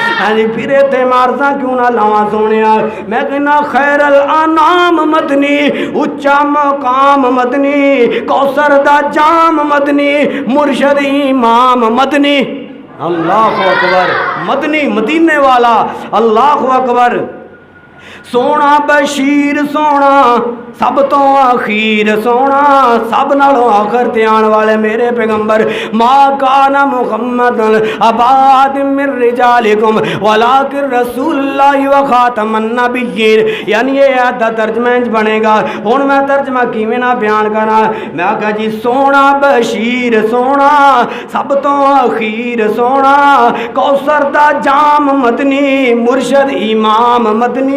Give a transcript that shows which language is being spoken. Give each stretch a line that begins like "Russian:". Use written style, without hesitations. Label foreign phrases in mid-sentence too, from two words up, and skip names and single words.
Punjabi: ہاں فیر اتنے مارسا کیوں نہ لاواں سوہنے، میں کہنا خیر الانام مدنی، اچا مقام مدنی، کوثر دا جام مدنی، مرشد امام مدنی.
Arabic: الله أكبر.
Punjabi: مدنی مدینے والا.
Arabic: الله أكبر.
Punjabi: سوہنا بشیر سوہنا سب تو اخیر سوہنا، سب نالوں آخر تے آنے والے میرے پیغمبر.
Arabic: ما كان محمد أبا أحد من رجالكم ولكن رسول الله وخاتم النبيين.
Punjabi: یعنی یہ آدا ترجمہ انج بنے گا۔ ہن میں ترجمہ کویں نہ بیان کراں، میں آکھاں جی سوہنا بشیر سوہنا سب تو اخیر سوہنا، کوثر دا جام مدنی، مرشد امام مدنی.